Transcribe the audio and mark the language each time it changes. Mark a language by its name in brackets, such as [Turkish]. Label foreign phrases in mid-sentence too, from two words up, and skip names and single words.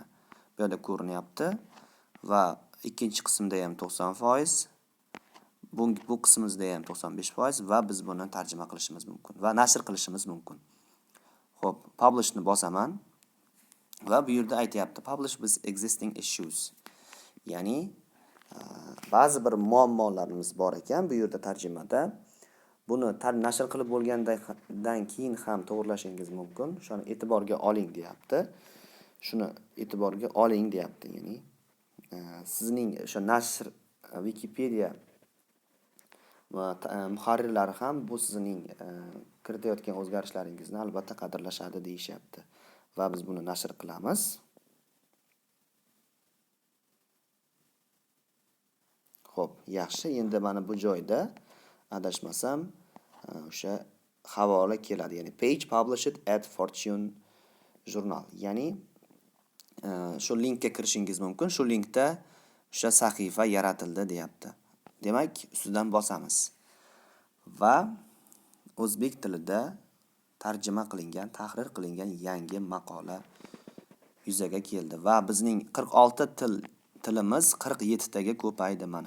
[Uzbek] Bu yerda ko'rinyapti va ikkinchi qismda ham 90%, bu qismimizda ham 95% va biz buni tarjima qilishimiz mumkin va nashr qilishimiz mumkin. Xo'p, publishni bosaman va bu yerda aytayapti [English] publish with existing issues. [Uzbek] Ya'ni ba'zi bir muammolarimiz bor ekan bu yerda tarjimada. Buni nashr qilib bo'lgandan keyin ham to'g'rilashingiz mumkin. Shuni e'tiborga oling deyapti. Shuni e'tiborga oling deyapti. Ya'ni sizning o'sha nashr Wikipedia va muharrirlari ham bu sizning kiritayotgan o'zgarishlaringizni albatta qadrlashadi deyishyapti. Va biz buni nashr qilamiz. Xo'p, yaxshi. Endi mana bu joyda adashmasam o'sha havola keladi. [English] Ya'ni page published at Fortune Journal. [Uzbek] Ya'ni shu linkka kirishingiz mumkin. Shu linkda o'sha sahifa yaratildi deyapti. Demak, ustidan bosamiz. Va o'zbek tilida tarjima qilingan, tahrir qilingan yangi maqola yuzaga keldi va bizning 46 tilimiz 47 taga ko'paydi mana.